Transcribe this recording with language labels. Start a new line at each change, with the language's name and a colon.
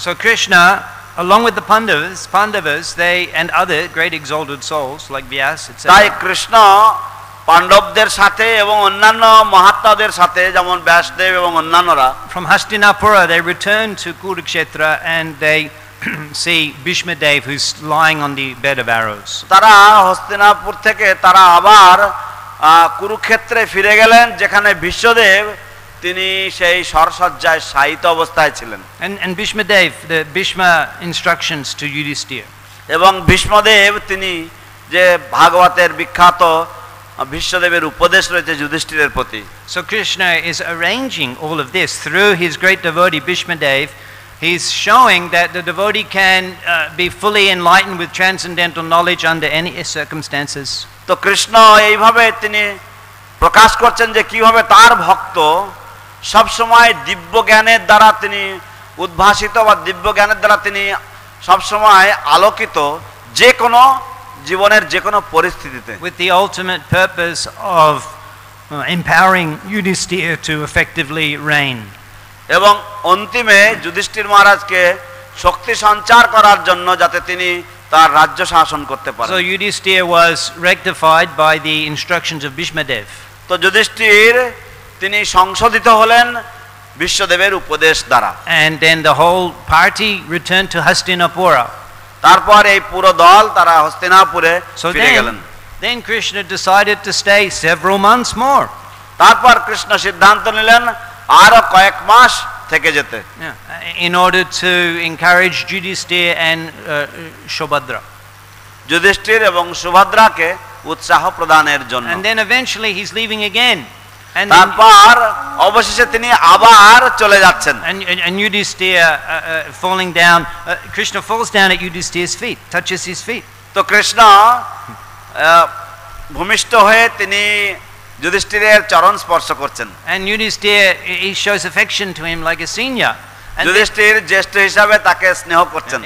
English: So Krishna, along with the Pandavas, they and other great exalted souls like Vyas, etc.
Bangla: তাই কৃষ্ণ পাণ্ডবদের সাথে এবং অন্যান্য মহাত্মাদের সাথে যেমন ব্যাসদেব এবং অন্যান্যরা
English: From Hastinapura, they return to Kurukshetra and they see Bhishma Dev who's lying on the bed of arrows.
Bangla: তারা হস্তিনাপুর থেকে তারা আবার কুরুক্ষেত্রে ফিরে গেলেন, যেখানে ভীষ্মদেব তিনি সেই সরসজ্জায় শায়িত অবস্থায় ছিলেন।
English: And Bhishma Dev, the Bhishma instructions to Yudhishthira.
Bangla: এবং ভীষ্মদেব তিনি যে ভাগবতের বিখ্যাত ভীষ্মদেবের উপদেশ রয়েছে যুধিষ্ঠিরের প্রতি।
English: So Krishna is arranging all of this through his great devotee Bhishma Dev. He's showing that the devotee can be fully enlightened with transcendental knowledge under any circumstances.
Bangla: তো কৃষ্ণ এইভাবে তিনি প্রকাশ করছেন যে কিভাবে তার ভক্ত সব সময় দিব্য জ্ঞানের দ্বারা তিনি উদ্ভাসিত বা দিব্য জ্ঞানের দ্বারা তিনি সব সময় আলোকিত, যে কোনো জীবনের যে কোনো পরিস্থিতিতে,
English: with the ultimate purpose of empowering Yudhishthira to effectively reign.
Bangla: এবং অন্তিমে যুধিষ্ঠির মহারাজকে শক্তি সঞ্চার করার জন্য যাতে তিনি তার রাজ্য শাসন করতে পারেন।
English: So Yudhishthira was rectified by the instructions of Bhishma Dev.
Bangla: তো যুধিষ্ঠির তিনি সংশোধিত হলেন বিশ্বদেবের উপদেশ দ্বারা।
English: And then the whole party returned to Hastinapura.
Bangla: তারপর এই পুরো দল তারা হস্তিনাপুরে ফিরে গেলেন।
English: Then Krishna decided to stay several months more.
Bangla: তারপর কৃষ্ণ সিদ্ধান্ত নিলেন আরো কয়েক মাস থেকে যেতে,
English: in order to encourage Yudhishthira and Subhadra.
Bangla: Yudhishthir এবং সুভদ্রাকে উৎসাহ প্রদানের জন্য।
English: And then eventually he's leaving again. And
Bangla: তারপর অবশেষে তিনি আবার চলে যাচ্ছেন।
English: And Yudhishthira falling down, Krishna falls down at Yudhishthira's feet, touches his feet.
Bangla: তো কৃষ্ণ ভূমিষ্ঠ হয়ে তিনি যুধিষ্ঠিরের চরণ স্পর্শ করছেন।
English: And Yudhishthira, he shows affection to him like a senior.
Bangla: Yudhishthir জ্যেষ্ঠ হিসাবে তাকে স্নেহ করছেন,